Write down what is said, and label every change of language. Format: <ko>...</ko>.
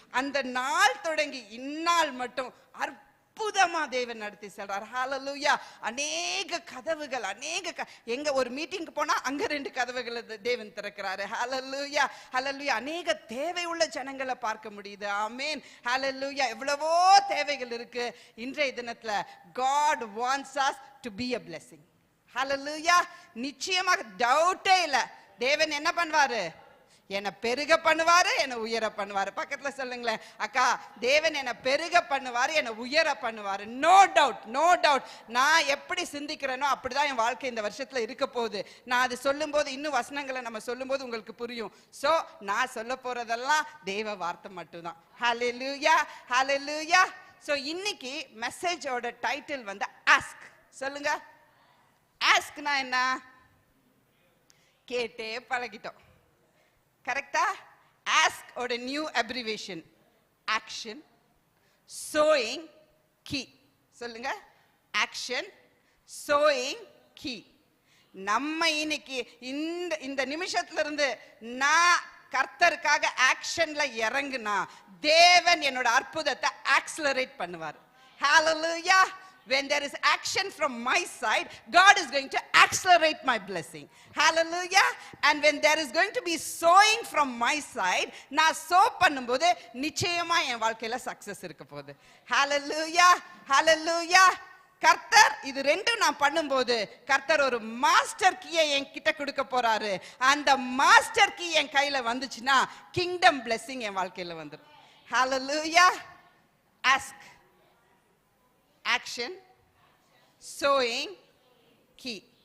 <ta>அந்த நாள் தொடங்கி இந்நாள் மட்டும் அற்புதமா தேவன் நடத்தி செல்றார். ஹல்லேலூயா. அநேக கதவுகள், எங்க ஒரு மீட்டிங்க்கு போனா அங்க 2 கதவுகளை தேவன் திறக்கிறாரு. ஹல்லேலூயா, ஹல்லேலூயா. அநேக தேவை உள்ள ஜனங்களை பார்க்க முடியுது. ஆமென், ஹல்லேலூயா. எவ்வளவோ தேவைகள் இருக்கு. இன்றைய தினத்துல</ta> <en>God wants us to be a blessing.</en> <ta>ஹல்லேலூயா. நிச்சயமாக டவுட்டே இல்ல, தேவன் என்ன பண்ணுவாரு? என்னை பெருக பண்ணுவாரு, என்னை உயர பண்ணுவாரு. பக்கத்துல சொல்லுங்களேன், அக்கா தேவன் என்னை பெருக பண்ணுவாரு, என்னை உயர பண்ணுவாரு.</ta> <en>No doubt, no doubt.</en> <ta>நான் எப்படி சிந்திக்கிறேனோ அப்படிதான் என் வாழ்க்கை இந்த வருஷத்துல இருக்க போகுது. நான் அது சொல்லும் போது இன்னும் வசனங்களை நம்ம சொல்லும் போது உங்களுக்கு புரியும். சோ நான் சொல்ல போறதெல்லாம் தேவ வார்த்தை மட்டும்தான். ஹல்லேலூயா, ஹல்லேலூயா. சோ இன்னைக்கு மெசேஜோட டைட்டில் வந்து ஆஸ்க். சொல்லுங்க, ஆஸ்க்னா என்ன? கேட்டே பழகிட்டோம், கரெக்டா?</ta> <en>Ask ஓட new abbreviation action, showing, key.</en> <ta>சொல்லுங்க,</ta> <en>Action, showing, key.</en> <ta>நம்ம இன்னைக்கு இந்த நிமிஷத்துல இருந்து நான் கர்த்தருக்காக ஆக்ஷன்ல இறங்குனா தேவன் என்னோட அற்புதத்தை ஆக்ஸலரேட் பண்ணுவார். ஹல்லேலூயா.</ta> <en>When there is action from my side, God is going to accelerate my blessing. Hallelujah. And when there is going to be sowing from my side,</en> <ta>நான் sow பண்ணும்போது நிச்சயமா என் வாழ்க்கையில சக்சஸ் இருக்க போகுது.</ta> <en>Hallelujah, hallelujah.</en> <ta>கர்த்தர் இது ரெண்டும் நான் பண்ணும்போது கர்த்தர் ஒரு மாஸ்டர் கீயை என் கிட்ட கொடுக்க போறாரு. அந்த மாஸ்டர் கீ என் கையில வந்துச்சுன்னா கிங்டம் பிளெஸிங் என் வாழ்க்கையில வந்துடும். Hallelujah.</ta> <en>Ask, action, sowing, key.</en>